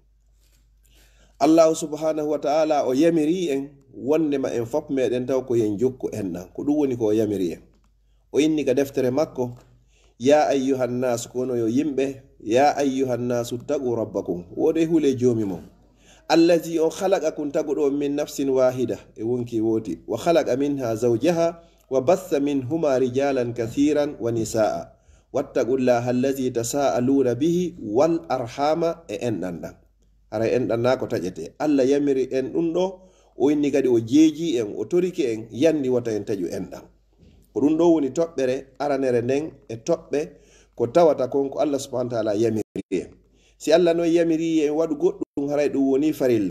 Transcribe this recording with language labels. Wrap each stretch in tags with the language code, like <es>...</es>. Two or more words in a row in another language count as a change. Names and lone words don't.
<ar>اللهُ سبحانه وتعالى</ar> <ff>o yamiri en wondema en fop meɗen taw ko yen jokku enɗam ko ɗum woni ko o yamiri en. o inni ka deftere makko</ff> <ar>يا أيها الناس</ar> <ff>kono yo yimɓe</ff> <ar>يا أيها الناس اتقوا ربكم</ar> <ff>wode hule jomi mon allazi on khalaqakum taguɗo</ff> <ar>من نفس واحدة</ar> <ff>e wonki woti</ff> <ar>وخلق منها زوجها وبث منهما رجالا كثيرا ونساء واتقوا الله الذي تساءلون به والأرحام</ar> <ff>e enɗam ɗam. haray enɗam na ko taƴete. allah yamiri en ɗum ɗo o inni kadi o jeeji en o toriki en yandi wata en taƴu enɗam. ko ɗum ɗo woni toɓɓere aranere nden e toɓɓe ko tawata kon ko</ff> <ar>الله سبحانه وتعالى</ar> <ff>yamiri en. si allah noon yamiri en waɗu goɗɗum haray ɗum woni farilla.</ff>